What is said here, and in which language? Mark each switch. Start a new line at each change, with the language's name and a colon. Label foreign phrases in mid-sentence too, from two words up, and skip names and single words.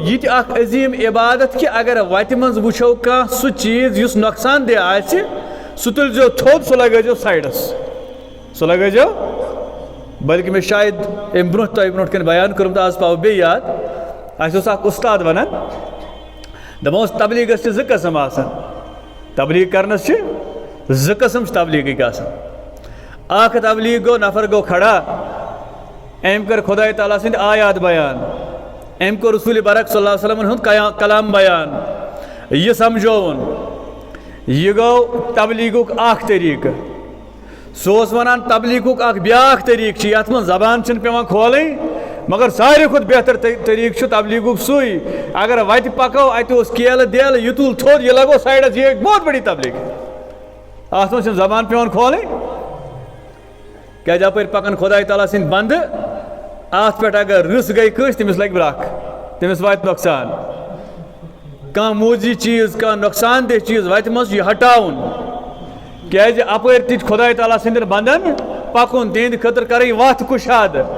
Kashmiri: یہ تہِ اکھ عظیٖم عبادت کہ اگر وتہِ منٛز وٕچھو کانٛہہ سُہ چیٖز یُس نۄقصان دہ آسہِ سُہ تُلزیو تھوٚد سُہ لگٲیزیو سایڈس سُہ لگٲیزیو بلکہ مےٚ شاید امہِ برونٛہہ تۄہہِ برونٛٹھ کَنۍ بیان کوٚرمُت آز پاو بیٚیہِ یاد اَسہِ اوس اکھ اُستاد ونان دپان اوس تبلیٖغس چھِ زٕ قٕسم آسان تبلیٖغ کرنس چھِ زٕ قٕسم چھِ تبلیٖغٕکۍ آسان اکھ تبلیٖغ گوٚو نفر گوٚو کھڑا أمۍ کٔر خۄداے تعالیٰ سٕنٛدۍ آیات بیان أمۍ کوٚر رسول برق
Arabic: صلی اللہ علیہ وسلم
Kashmiri: ہُنٛد کلام بیان یہ سمجھوُن یہ گوٚو تبلیٖغُک اکھ طریٖقہٕ سُہ اوس ونان تبلیٖغُک اکھ بیٛاکھ طریٖقہٕ چھُ یتھ منٛز زبان چھنہٕ پیٚوان کھولٕنۍ مگر ساروی کھۄتہٕ بہتر طریٖقہٕ چھُ تبلیٖغُک سُے اگر وتہِ پکو اتہِ اوس کیلہٕ دیلہٕ یہ تُل تھوٚد یہ لگو سایڈس یہ
Urdu: بہت بڑی
Kashmiri: تبلیٖغ اتھ منٛز چھنہٕ زبان پیٚوان کھولٕنۍ کیٛازِ اپٲرۍ پکان خۄداے تعالیٰ سٕنٛدۍ بنٛدٕ اتھ پٮ۪ٹھ اگر رٕس گٔے کٲنٛسہِ تٔمِس لگہِ برکھ تٔمِس واتہِ نۄقصان کانٛہہ موٗزی چیٖز کانٛہہ نۄقصان دہ چیٖز وتہِ منٛز چھُ یہِ ہٹاوُن کیٛازِ اپٲرۍ تہِ چھُ خۄداے تعالیٰ سٕنٛدٮ۪ن بنٛدن پکُن تِہنٛدِ خٲطرٕ کرٕنۍ وتھ کُشاد